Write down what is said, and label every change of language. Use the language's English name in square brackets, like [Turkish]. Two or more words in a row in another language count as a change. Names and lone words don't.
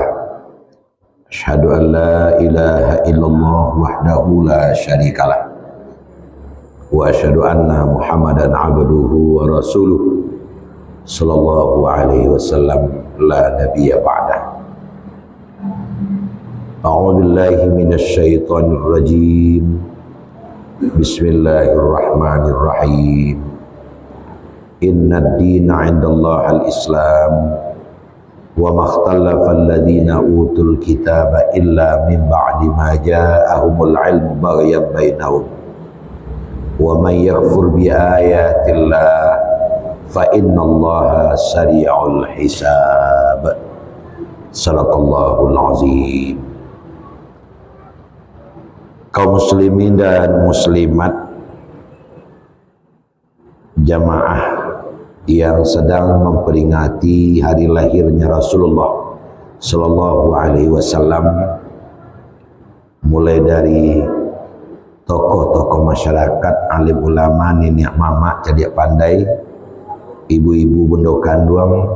[Arabic] أشهد أن لا إله إلا الله وحده لا شريك له وأشهد أن محمدا عبده ورسوله صلى الله عليه وسلم لا نبي بعده. أعوذ بالله من الشيطان الرجيم. بسم الله الرحمن الرحيم. إن الدين عند الله الإسلام وما اختلف الذين أوتوا الكتاب إلا من بعد ما جاءهم العلم بغيا بينهم ومن يكفر بآيات الله فإن الله سريع الحساب. صدق الله العظيم. [Indonesian] Kaum muslimin dan muslimat, jamaah yang sedang memperingati hari lahirnya Rasulullah [Arabic] صلى الله عليه وسلم, [Indonesian] mulai dari tokoh-tokoh masyarakat, alim ulama, nenek mama cerdik pandai, ibu-ibu bendokan duang,